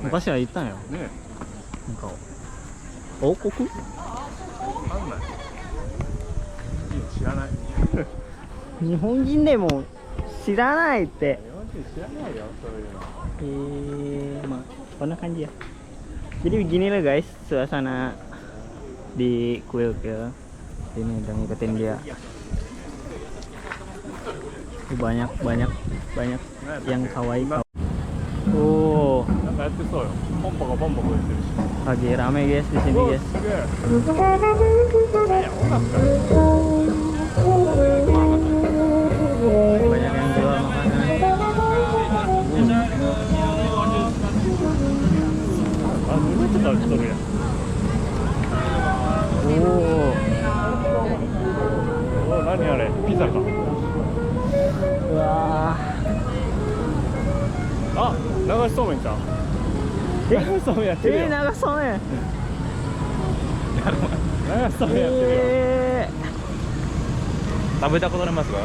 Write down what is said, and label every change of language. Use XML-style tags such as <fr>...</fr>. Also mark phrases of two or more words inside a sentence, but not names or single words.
<ja>昔は言ったんよ。ねなんか王国？わかんない。知らない。日本人でも知らないって。日本人知らないよそういうの。まあこんな感じya.</ja> <id>Jadi beginilah guys suasana di kuil-kuil. Ini udah ngikutin dia. Banyak yang kawaii. Oh,</id> <ja>なんかやってそうよ。ポンポコポンポコ言ってるし。</ja> <id>lagi rame guys di sini guys.</id> <ja>すげえ。いや、音楽か。</ja> <id>Banyak yang jual makanan. Ah, dulu itu tahu itu ya. Oh,</id> <ja>Oh, 何あれ? Pizza か。 wah. あ、流しそうめんちゃう。流しそうめんやってるよ。長そうね。流しそうめんやってるよ。食べたことありますか？</ja>